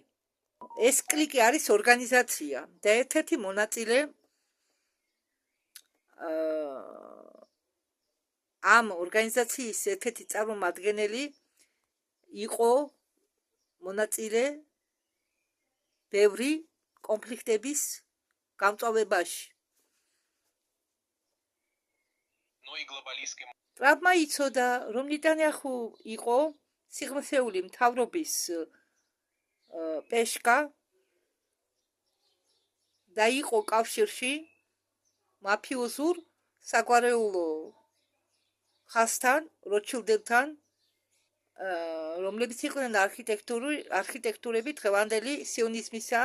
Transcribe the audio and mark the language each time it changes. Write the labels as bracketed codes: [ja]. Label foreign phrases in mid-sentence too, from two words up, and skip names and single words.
[ka] ეს კლიკი არის ორგანიზაცია და ერთ-ერთი მონაწილე ამ ორგანიზაციის ერთ-ერთი წარმომადგენელი იყო მონაწილე ბევრი კონფლიქტების გამწვავებაში. [ru] Ну и глобалистский. [ka] ტრამპმა იცოდა, რომ ნეტანიაჰუ იყო სიღრმისეული მთავრობის პეშკა და იყო კავშირში მაფიოზურ საგვარეულო ხასთან, როჩილდებთან, რომლებიც იყვნენ არქიტექტურები დღევანდელი სიონიზმისა.